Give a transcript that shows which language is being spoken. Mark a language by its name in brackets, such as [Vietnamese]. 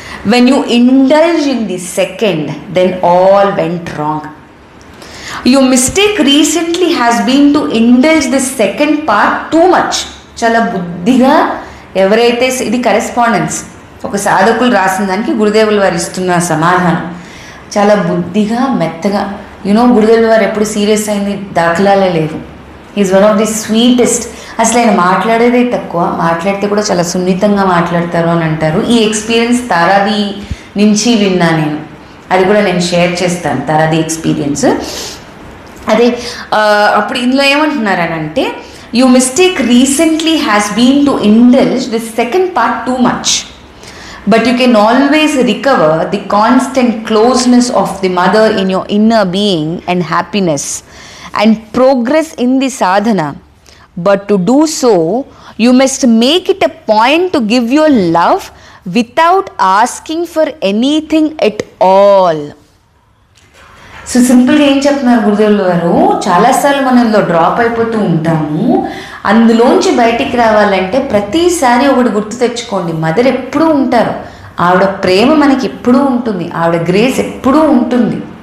[English] When you indulge in the second, then all went wrong. Your mistake recently has been to indulge the second part too much. [Telugu] చాలా బుద్ధిగా ఎవరైతే ఇది correspondence ఒక సాధకులు రాసిన దానికి గురుదేవులు వారు ఇస్తున్న సమాధానం చాలా బుద్ధిగా మెత్తగా. గురుదేవులు వారు ఎప్పుడు సీరియస్ అయింది దాఖలాలే లేవు. [English] Is one of the sweetest. [Telugu] అసలు ఆయన మాట్లాడేదే తక్కువ, మాట్లాడితే కూడా చాలా సున్నితంగా మాట్లాడతారు అని అంటారు. ఈ ఎక్స్పీరియన్స్ తారాది నుంచి విన్నా నేను, అది కూడా నేను షేర్ చేస్తాను తారాది ఎక్స్పీరియన్స్. అదే అప్పుడు ఇందులో ఏమంటున్నారనంటే, [English] You mistake recently has been to indulge the second part too much, but you can always recover the constant closeness of the mother in your inner being and happiness and progress in the sadhana. But to do so, you must make it a point to give your love without asking for anything at all. [Telugu] So సింపుల్గా ఏం చెప్తున్నారు గురుదేవులు గారు, చాలాసార్లు మనం ఇందులో drop అయిపోతూ ఉంటాము. అందులోంచి బయటికి రావాలంటే ప్రతిసారి ఒకటి గుర్తు తెచ్చుకోండి, మదర్ ఎప్పుడూ ఉంటారు, ఆవిడ ప్రేమ మనకి ఎప్పుడూ ఉంటుంది, ఆవిడ గ్రేస్ ఎప్పుడూ ఉంటుంది.